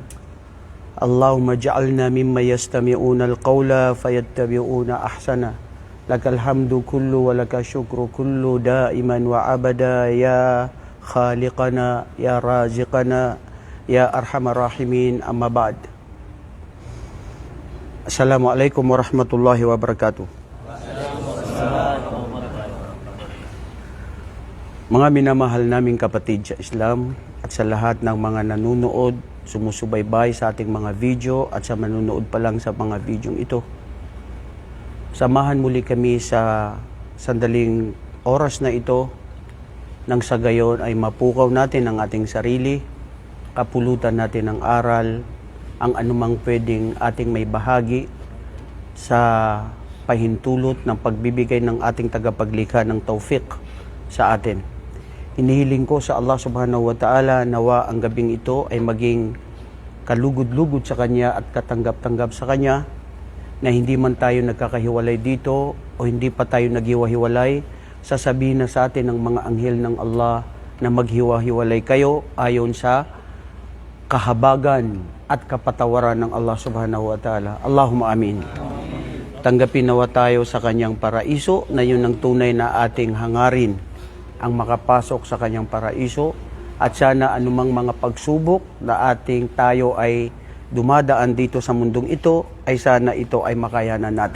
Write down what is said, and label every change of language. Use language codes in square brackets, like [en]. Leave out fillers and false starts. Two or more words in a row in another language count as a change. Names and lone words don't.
[ar] اللهم اجعلنا مما يستمعون القول فيتبعون أحسن. لك الحمد كله ولك الشكر كله دائما وأبدا يا خالقنا يا رازقنا يا أرحم الراحمين، أما بعد. السلام عليكم ورحمة الله وبركاته. [tl] Mga minamahal naming kapatid sa Islam at sa lahat ng mga nanunood, sumusubaybay sa ating mga video at sa manunood pa lang sa mga video ito. Samahan muli kami sa sandaling oras na ito nang sa gayon ay mapukaw natin ang ating sarili, kapulutan natin ng aral, ang anumang pwedeng ating may bahagi sa pahintulot ng pagbibigay ng ating tagapaglikha ng tawfiq sa atin. Hinihiling ko sa Allah [ar] سبحانه وتعالى [tl] nawa ang gabing ito ay maging kalugod-lugod sa Kanya at katanggap-tanggap sa Kanya, na hindi man tayo nagkakahiwalay dito o hindi pa tayo naghiwa-hiwalay, sasabihin na sa atin ng mga anghel ng Allah na maghiwa-hiwalay kayo ayon sa kahabagan at kapatawaran ng Allah [ar] سبحانه وتعالى. اللهم آمين. [tl] Tanggapin nawa tayo sa Kanyang paraiso na yun ang tunay na ating hangarin, ang makapasok sa Kanyang paraiso, at sana anumang mga pagsubok na tayo ay dumadaan dito sa mundong ito, ay sana ito ay makayanan natin.